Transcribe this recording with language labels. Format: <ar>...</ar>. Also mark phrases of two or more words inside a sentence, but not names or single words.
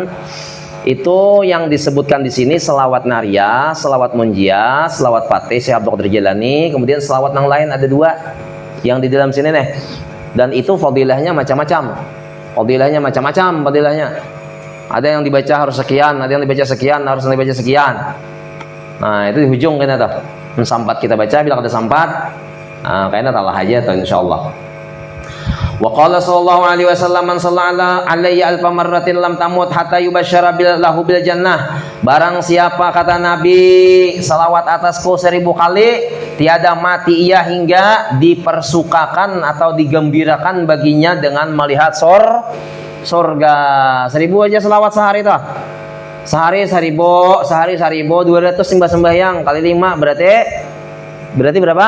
<id>Itu yang disebutkan di sini selawat naria, selawat munjia, selawat fatih Syekh Abdul Qadir Jilani, kemudian selawat yang lain ada dua yang di dalam sini nih. Dan itu fadilahnya macam-macam. Fadilahnya. Ada yang dibaca harus sekian, ada yang dibaca sekian, harus dibaca sekian. Nah, itu di ujung kayaknya tuh.</id> <bjn>Sampat kita baca bila ada sampat. Nah, kayaknya talah aja tuh insyaallah.</bjn> <ar>وقال صلى الله عليه وسلم من صلى علي ألف مرة لم تمت حتى يبشر له بالجنة.</ar> <id>Barang siapa kata Nabi salawat atasku 1000 kali, tiada mati ia hingga dipersukakan atau digembirakan baginya dengan melihat surga. 1000 aja salawat sehari toh. Sehari 1000, 200 sembahyang kali 5 berarti berapa?</id>